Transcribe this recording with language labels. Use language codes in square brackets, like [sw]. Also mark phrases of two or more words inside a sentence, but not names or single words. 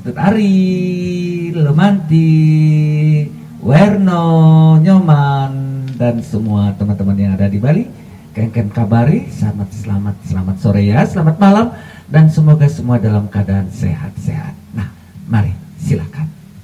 [id] Tut Ari, Lemanti, Werno, Nyoman, dan semua teman-teman yang ada di Bali, [ban] kengken kabari, [id] selamat sore ya, selamat malam, dan semoga semua dalam keadaan sehat-sehat. Nah, mari silakan.